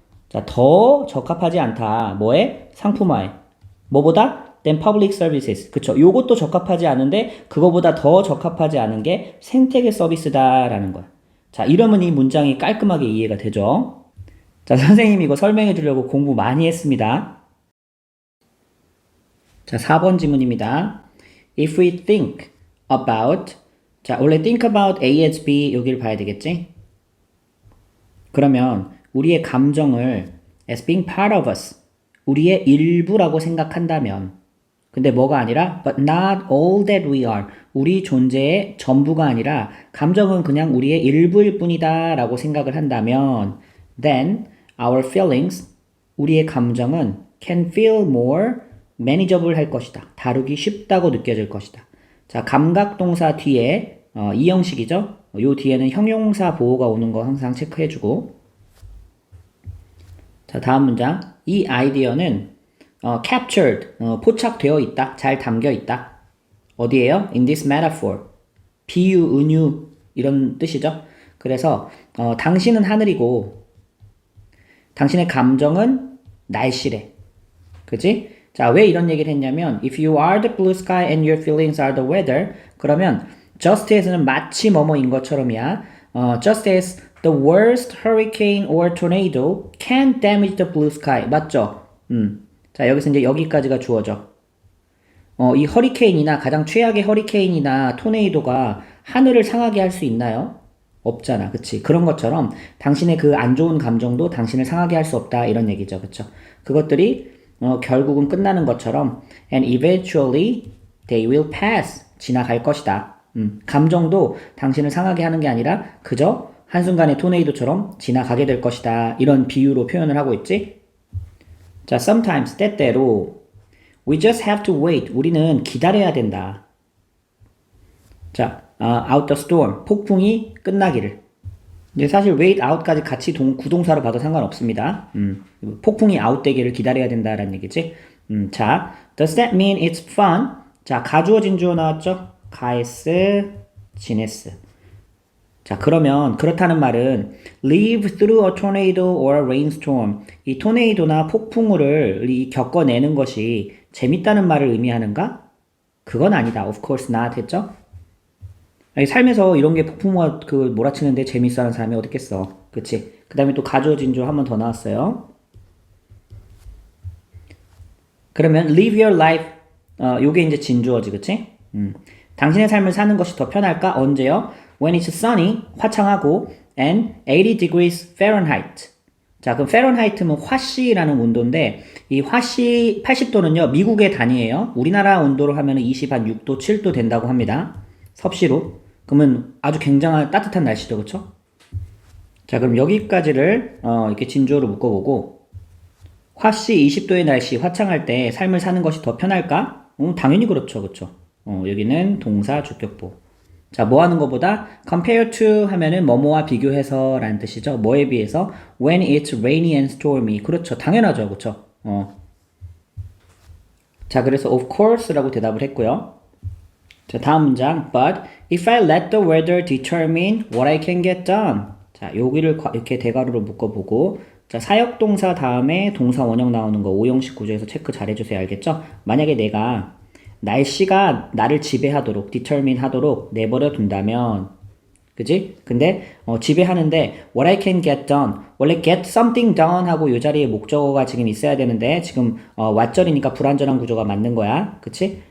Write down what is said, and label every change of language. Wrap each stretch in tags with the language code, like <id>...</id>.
<ko>자, 더 적합하지 않다. 뭐에? 상품화에. 뭐보다?</ko> <en>than public services.</en> <ko>그쵸. 요것도 적합하지 않은데 그거보다 더 적합하지 않은 게 생태계 서비스다라는 거야. 자, 이러면 이 문장이 깔끔하게 이해가 되죠. 자, 선생님이 이거 설명해 주려고 공부 많이 했습니다. 자, 4번 지문입니다.</ko> <en>If we think about, 자, 원래 think about A as B</en> <ko>여기를 봐야 되겠지? 그러면 우리의 감정을</ko> <en>as being part of us,</en> <ko>우리의 일부라고 생각한다면, 근데 뭐가 아니라</ko> <en>but not all that we are,</en> <ko>우리 존재의 전부가 아니라 감정은 그냥 우리의 일부일 뿐이다 라고 생각을 한다면</ko> <en>then our feelings,</en> <ko>우리의 감정은</ko> <en>can feel more manageable</en> <ko>할 것이다. 다루기 쉽다고 느껴질 것이다. 자, 감각동사 뒤에 이 형식이죠. 요 뒤에는 형용사 보호가 오는 거 항상 체크해주고. 자, 다음 문장. 이 아이디어는 captured, 포착되어 있다, 잘 담겨 있다. 어디에요? In this metaphor. 비유, 은유 이런 뜻이죠. 그래서 당신은 하늘이고 당신의 감정은 날씨래. 그치?</ko> <en>자, 왜 이런 얘기를 했냐면 if you are the blue sky and your feelings are the weather,</en> <ko>그러면</ko> <en>just as는</en> <ko>마치 뭐뭐인 것처럼이야.</ko> <en>just as the worst hurricane or tornado can damage the blue sky.</en> <ko>맞죠? 자, 여기서 이제 여기까지가 주어져. 이 허리케인이나 가장 최악의 허리케인이나 토네이도가 하늘을 상하게 할 수 있나요? 없잖아. 그치? 그런 것처럼 당신의 그 안 좋은 감정도 당신을 상하게 할 수 없다. 이런 얘기죠. 그쵸? 그것들이 결국은 끝나는 것처럼</ko> <en>and eventually they will pass.</en> <ko>지나갈 것이다. 감정도 당신을 상하게 하는 게 아니라 그저 한순간의 토네이도처럼 지나가게 될 것이다. 이런 비유로 표현을 하고 있지?</ko> <en>자, sometimes,</en> <ko>때때로</ko> <en>we just have to wait.</en> <ko>우리는 기다려야 된다. 자,</ko> <en>out the storm.</en> <ko>폭풍이 끝나기를. 이제 사실 wait out까지 같이 구동사로 봐도 상관없습니다. 폭풍이 out 되기를 기다려야 된다라는 얘기지.</ko> <en>자, does that mean it's fun?</en> <ko>자, 가주어 진주어 나왔죠? 가에스, 지네스. 자, 그러면 그렇다는 말은</ko> <en>live through a tornado or a rainstorm.</en> <ko>이 토네이도나 폭풍우를 겪어내는 것이 재밌다는 말을 의미하는가? 그건 아니다.</ko> <en>Of course not</en> <ko>했죠? 아니, 삶에서 이런 게 폭풍우가 몰아치는데 재밌어하는 사람이 어디 있겠어. 그치? 그 다음에 또 가주어 진주어 한 번 더 나왔어요.</ko> <en>그러면 live your life.</en> <ko>요게 이제 진주어지, 그치? 당신의 삶을 사는 것이 더 편할까? 언제요?</ko> <en>When it's sunny,</en> <ko>화창하고,</ko> <en>and 80 degrees Fahrenheit.</en> <ko>자, 그럼 Fahrenheit는 화씨라는 온도인데, 이 화씨 80도는요, 미국의 단위예요. 우리나라 온도로 하면 26도, 7도 된다고 합니다. 섭씨로. 그러면 아주 굉장한 따뜻한 날씨죠, 그쵸? 자, 그럼 여기까지를, 이렇게 진주어로 묶어보고, 화씨 20도의 날씨, 화창할 때 삶을 사는 것이 더 편할까? 당연히 그렇죠, 그쵸? 여기는 동사 주격보. 자, 뭐 하는 것보다 compare to 하면은 뭐뭐와 비교해서 라는 뜻이죠. 뭐에 비해서?</ko> <en>When it's rainy and stormy.</en> <ko>그렇죠. 당연하죠. 그렇죠. 자, 그래서 of course 라고 대답을 했고요. 자, 다음 문장.</ko> <en>But if I let the weather determine what I can get done.</en> <ko>자, 여기를 이렇게 대괄호로 묶어보고 자, 사역동사 다음에 동사 원형 나오는 거 5형식 구조에서 체크 잘 해주세요. 알겠죠? 만약에 내가 날씨가 나를 지배하도록, determine 하도록 내버려 둔다면 그지? 근데 지배하는데</ko> <en>what I can get done</en> <ko>원래</ko> <en>get something done</en> <ko>하고 이 자리에 목적어가 지금 있어야 되는데 지금 왓절이니까 불완전한 구조가 맞는 거야. 그치?</ko>